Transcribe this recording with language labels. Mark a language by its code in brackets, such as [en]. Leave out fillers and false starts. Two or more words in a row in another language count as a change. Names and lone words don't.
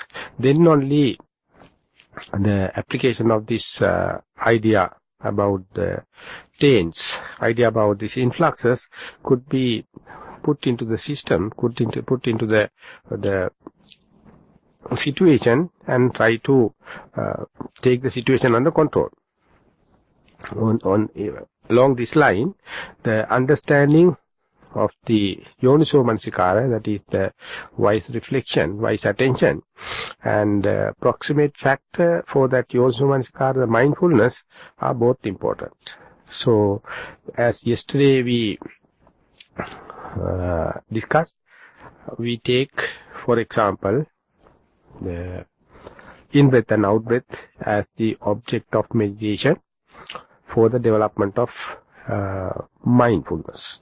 [en] Then only the application of this idea about the taints, idea about these influxes, could be put into the system, put into the situation, and try to take the situation under control. Along this line, the understanding of the [pi] yoniso manasikara, [en] that is the wise reflection, wise attention, and proximate factor for that [pi] yoniso manasikara, [en] the mindfulness, are both important. So, as yesterday we discussed, we take, for example, the in-breath and out-breath as the object of meditation for the development of mindfulness.